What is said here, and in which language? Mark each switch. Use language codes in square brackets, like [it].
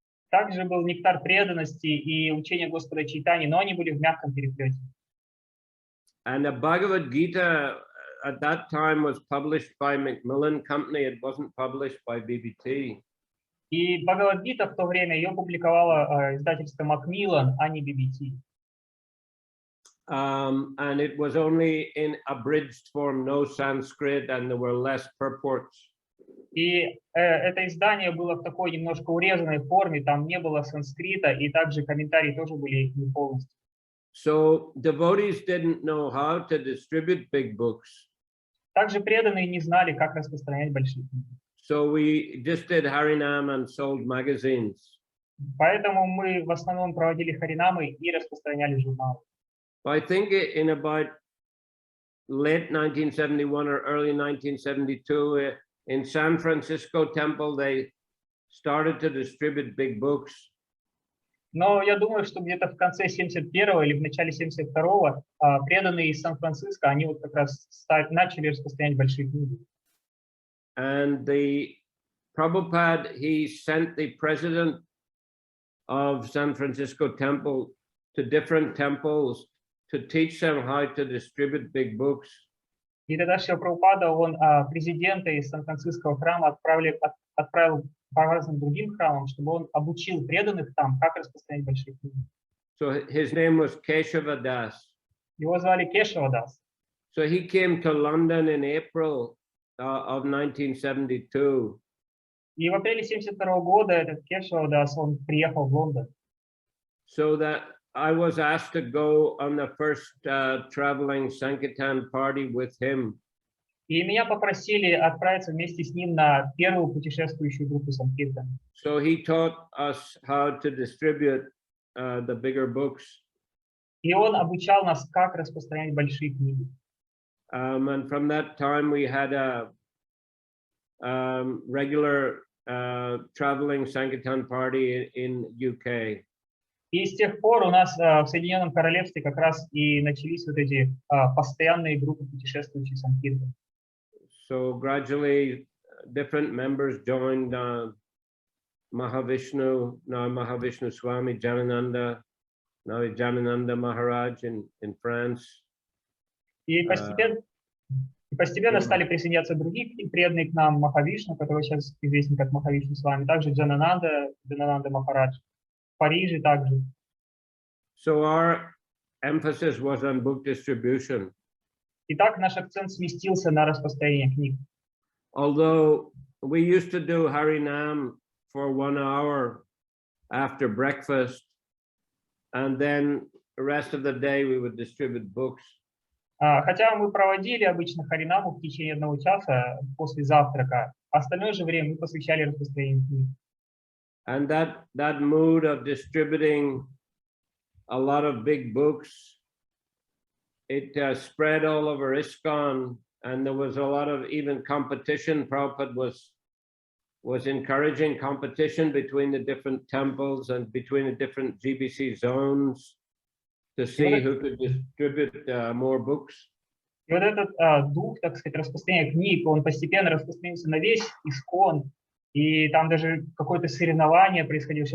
[ru] Также был «Нектар преданности» и «Учение Господа Чайтани», но они были в мягком переплете. [en] And the Bhagavad Gita at that time was published by Macmillan Company. It wasn't published by BBT. [ru] И Бхагавад-гита в то время ее публиковало издательство Macmillan, а не BBT. [en] And it was only in abridged form, no Sanskrit, and there were less purports. [ru] И это издание было в такой немножко урезанной форме, там не было санскрита, и также комментарии тоже были не полностью. [en] So devotees didn't know how to distribute big books. [ru] Также преданные не знали, как распространять большие книги. [en] So we just did Harinam and sold magazines. [ru] Поэтому мы в основном проводили харинамы и распространяли журналы. [en] I think in about late 1971 or early 1972, in San Francisco Temple, they started to distribute big books. [ru] Но я думаю, что где-то в конце 71-го или в начале 72-го преданные из Сан-Франциско, они вот как раз начали распространять большие книги. [en] And the Prabhupada, he sent the president of San Francisco Temple to different temples to teach them how to distribute big books. [ru] И тогда Шрила Прабхупада, он президента из Сан-Франциского храма отправил по разным другим храмам, чтобы он обучил преданных там, как распространять большие книги. [en] So his name was Keshava Das. [ru] Его звали Кешава Дас. [en] So he came to London in April of 1972. [ru] И в апреле 72 года этот Кешава Дас, он приехал в Лондон. [en] So that I was asked to go on the first traveling Sankirtan party with him. [ru] И меня попросили отправиться вместе с ним на первую путешествующую группу Санкиртан. [en] So he taught us how to distribute the bigger books. [ru] И он обучал нас, как распространять большие книги. [en] And from that time we had a regular traveling Sankirtan party in UK. [ru] И с тех пор у нас в Соединенном Королевстве как раз и начались вот эти постоянные группы путешествующих Санкиртан. [en] So gradually different members joined Prabhavishnu, now Prabhavishnu Swami Janananda, now Janananda Maharaj in France. [ru] И постепенно стали присоединяться другие преданные к нам, Прабхавишну, который сейчас известен как Прабхавишну Свами, также Джанананда Махарадж, в Париже также. [en] So our emphasis was on book distribution. [ru] Итак, наш акцент сместился на распространение книг. [en] Although we used to do Harinam for 1 hour after breakfast, and then the rest of the day we would distribute books. [ru] Хотя мы проводили обычно Харинаму в течение 1 часа после завтрака, остальное же время мы посвящали распространению книг. [en] And that mood of distributing a lot of big books, it spread all over ИСККОN, and there was a lot of even competition. Prabhupada was encouraging competition between the different temples and between the different GBC zones to see who could distribute more books. [ru] И вот этот дух, так сказать, распространения книг, он постепенно распространился на весь ИСККОН, и там даже какое-то соревнование происходило.